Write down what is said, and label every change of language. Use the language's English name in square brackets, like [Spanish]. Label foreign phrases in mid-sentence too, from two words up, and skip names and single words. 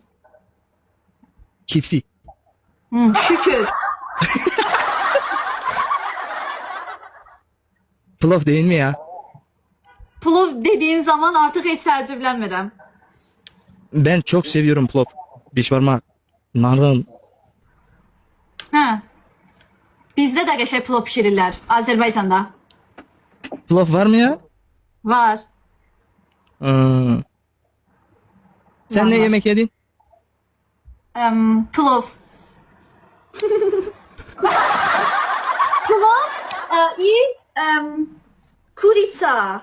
[Turkish] Kipsi. Şükür. Pilav değil mi ya? [Azerbaijani] Pulov dediğin zaman artık hiç təəccüblənmirəm. [Turkish] Ben çok seviyorum pilav. Beş parmak. Narın. [Azerbaijani] Hə. Bizdə də qəşəng plov pişirirlər Azərbaycanda. [Turkish] Pilav var mı ya? Var. Sen Var, ne var. yemek yedin? [Russian] Plov. Plov i kurica.